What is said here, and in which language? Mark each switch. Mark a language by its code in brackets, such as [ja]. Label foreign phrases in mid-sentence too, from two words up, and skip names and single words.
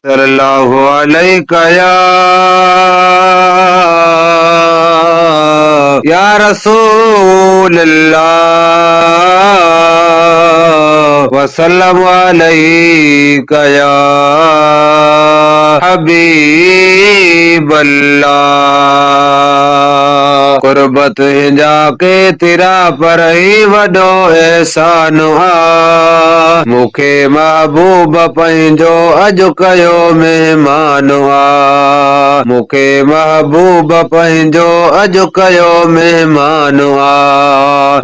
[ar] صلى الله عليك يا، يا رسول الله، وسلم عليك يا حبيب الله۔ [sd] قربت هنجا ڪيترا پر ئي وڏو احسان آ، مونکي محبوب پنهنجو اڄ ڪيو مهمان آ، مونکي محبوب پنهنجو اڄ ڪيو مهمان آ۔